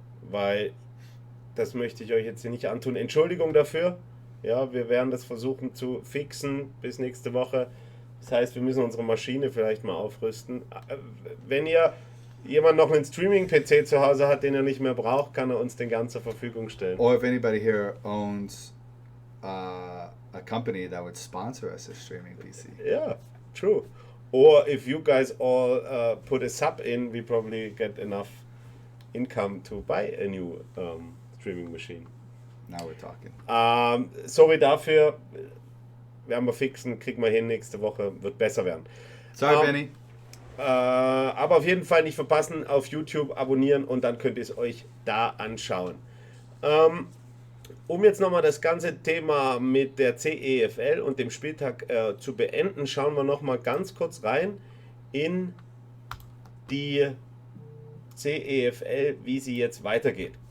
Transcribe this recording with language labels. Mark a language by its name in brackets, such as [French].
[German] Weil das möchte ich euch jetzt hier nicht antun. Entschuldigung dafür. Ja, wir werden das versuchen zu fixen bis nächste Woche. Das heißt, wir müssen unsere Maschine vielleicht mal aufrüsten. Wenn ihr jemand noch einen Streaming-PC zu Hause hat, den er nicht mehr braucht, kann er uns den ganz zur Verfügung stellen. [English] Or if anybody here owns a company that would sponsor us a streaming PC. Yeah, true. Or if you guys all put a sub in, we probably get enough income to buy a new streaming machine. Now we're talking. [German] Sorry dafür. Werden wir fixen, kriegen wir hin nächste Woche, wird besser werden. Sorry, Benny. Aber auf jeden Fall nicht verpassen, auf YouTube abonnieren und dann könnt ihr es euch da anschauen. Um jetzt nochmal das ganze Thema mit der CEFL und dem Spieltag zu beenden, schauen wir nochmal ganz kurz rein in die CEFL, wie sie jetzt weitergeht.